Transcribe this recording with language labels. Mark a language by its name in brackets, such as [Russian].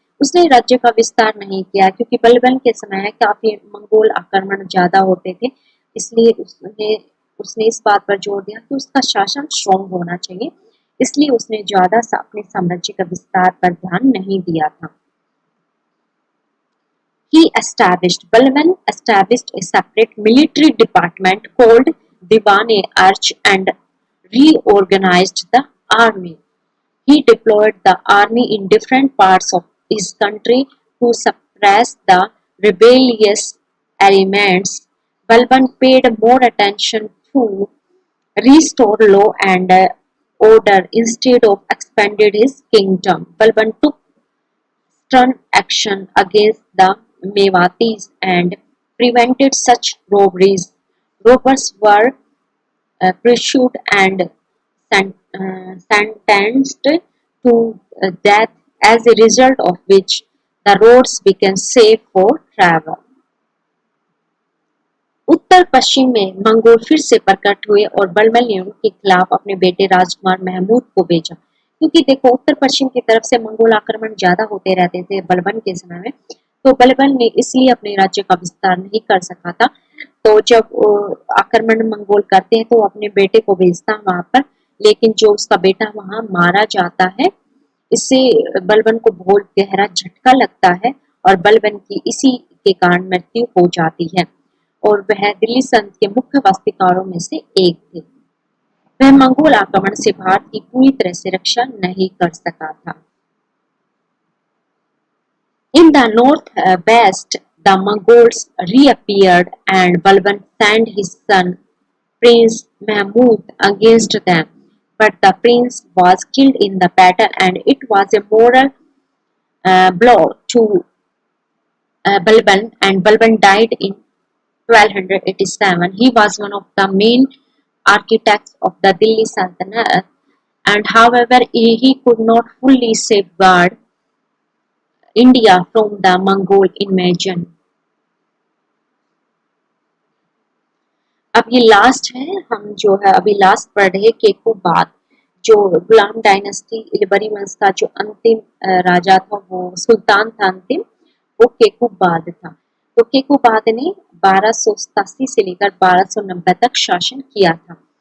[Hindi] उसने राज्य का विस्तार नहीं किया क्योंकि बलबन के समय काफी मंगोल आक्रमण ज्यादा होते थे, इसलिए उसने इस बात पर जोर दिया कि उसका शासन स्ट्रॉन्ग होना चाहिए। इसलिए उसने ज्यादा अपने साम्राज्य का विस्तार पर ध्यान नहीं दिया था। [English] Balban established a separate military department called Diwan-e-Arch and reorganized the army. He deployed the army in different parts of his country to suppress the rebellious elements. Balban paid more attention to restore law and order instead of expanded his kingdom. Balban took stern action against the Mewatis and prevented such robberies. Robbers were pursued and sentenced to death, as a result of which the roads became safe for travel. [Hindi] उत्तर पश्चिम में Mongol फिर से प्रकट हुए और बलबन ने उनके खिलाफ अपने बेटे राजकुमार महमूद को भेजा। क्योंकि देखो, उत्तर पश्चिम की तरफ से मंगोल आक्रमण ज्यादा होते रहते थे बलबन के समय में, तो बलबन ने इसलिए अपने राज्य का विस्तार नहीं कर सका था। तो जब आक्रमण मंगोल करते हैं तो अपने बेटे को भेजता वहां पर, लेकिन जो उसका बेटा वहां मारा जाता है, इससे बलबन को बहुत गहरा झटका लगता है और बलबन की इसी के कारण मृत्यु हो जाती है। और वह दिल्ली संत के मुख्य वास्तुकारों में से एक थे। वह मंगोल आक्रमण से भारत की पूरी तरह से रक्षा नहीं कर सका था। [English] In the northwest, the Mongols reappeared and Balban sent his son Prince Mahmud against them, but the prince was killed in the battle and it was a moral blow to Balban, and Balban died in 1287. He was one of the main architects of the Delhi Sultanate, and however he could not fully safeguard India from the Mongol invasion. [Hindi] अब ये last है, हम जो है अभी last पढ़ रहे केकुबाद, जो गुलाम डायनेस्टी इलबरी वंश का जो अंतिम राजा था, वो सुल्तान था अंतिम, वो केकुबाद था। तो केकुबाद ने 1287 से लेकर 1290 तक शासन किया था।